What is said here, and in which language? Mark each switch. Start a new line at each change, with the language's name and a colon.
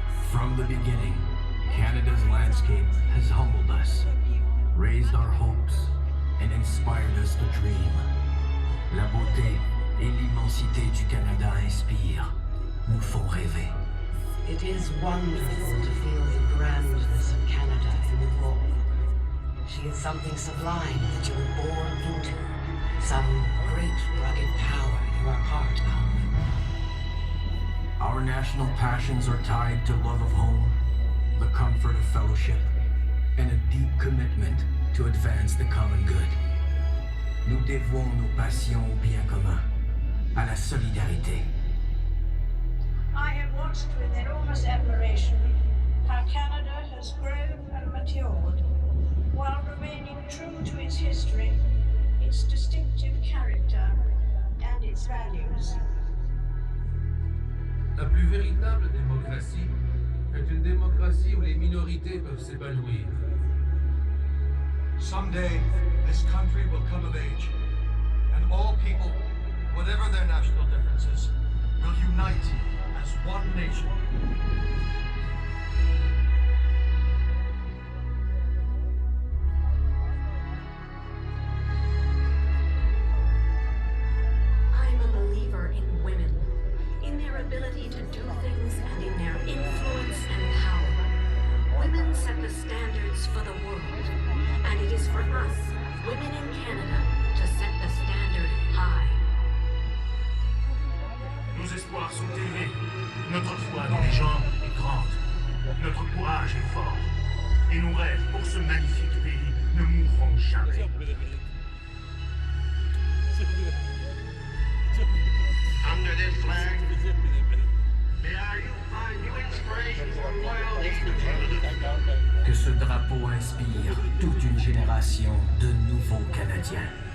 English: From the beginning, Canada's landscape has humbled us, raised our hopes, and inspired us to dream.
French: La beauté et l'immensité du Canada inspirent, nous font rêver.
English: It is wonderful to feel the grandness of Canada in the fall. She is something sublime that you were born into, some great rugged power you are part of. Our national passions are tied to love of home, the comfort of fellowship, and a deep commitment to advance the common good.
French: Nous dévouons nos passions au bien commun, à la solidarité.
English: I have watched with enormous admiration how Canada has grown and matured, while remaining true to its history, its distinctive character, and its values.
French: La plus véritable démocratie est une démocratie où les minorités peuvent s'épanouir.
English: Someday, this country will come of age, and all people, whatever their national differences, will unite as one nation. I'm a believer in women, in their ability to do things and in their influence and power. Women set the standards for the world, and it is for us, women in Canada, to set the standard high.
French: Nos espoirs sont élevés, notre foi dans les gens est grande, notre courage est fort, et nos rêves pour ce magnifique pays ne mourront jamais.
English: Under this flag, may you find new inspiration for loyalty to Canada.
French: Que ce drapeau inspire toute une génération de nouveaux Canadiens.